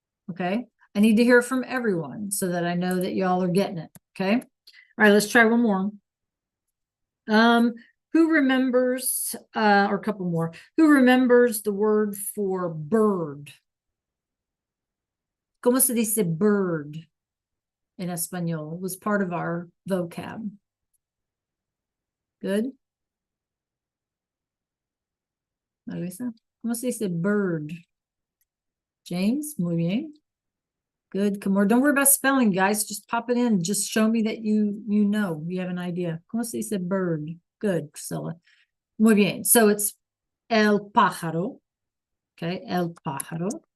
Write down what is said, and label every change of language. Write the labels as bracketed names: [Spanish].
[English] Okay. I need to hear from everyone so that I know that y'all are getting it. Okay. All right, let's try one more. Who remembers, or a couple more, who remembers the word for bird? [Spanish] ¿Cómo se dice bird in Espanol? [English] It was part of our vocab. Good. [Spanish] Marisa, ¿cómo se dice bird? [English] James, [Spanish] muy bien. [English] Good. Come on. Don't worry about spelling, guys. Just pop it in. Just show me that you know, you have an idea. [Spanish] ¿Cómo se dice bird? [English] Good, [Spanish] Priscilla. Muy bien. [English] So it's el pájaro. Okay, el pájaro.